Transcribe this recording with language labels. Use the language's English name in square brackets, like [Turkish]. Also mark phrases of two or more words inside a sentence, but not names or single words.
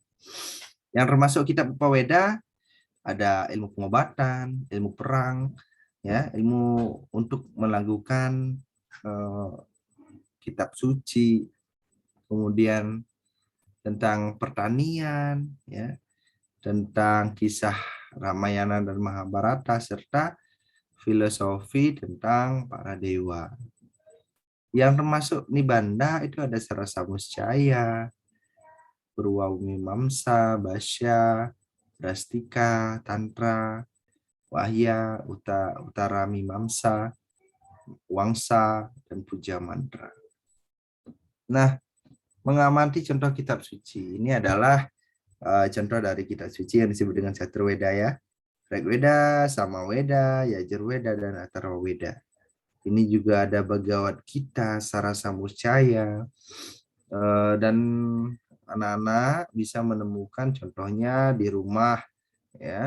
[Indonesian] Yang termasuk kitab Upaweda ada ilmu pengobatan, ilmu perang, ya, ilmu untuk melakukan kitab suci, kemudian tentang pertanian, ya, tentang kisah Ramayana dan Mahabharata, serta filosofi tentang para dewa. Yang termasuk Nibanda itu ada Sarasa Muscaya, Purwamimamsa, Basya, Drastika, Tantra, Wahya, Utara Mimamsa, Wangsa, dan Puja Mantra. Nah, mengamati contoh kitab suci ini adalah contoh dari kitab suci yang disebut dengan Saturweda ya. Rigveda, Samaweda, Yajurweda, dan Atharvaveda. Ini juga ada Bhagavad Gita, Sarasa Muscaya, dan anak-anak bisa menemukan contohnya di rumah ya.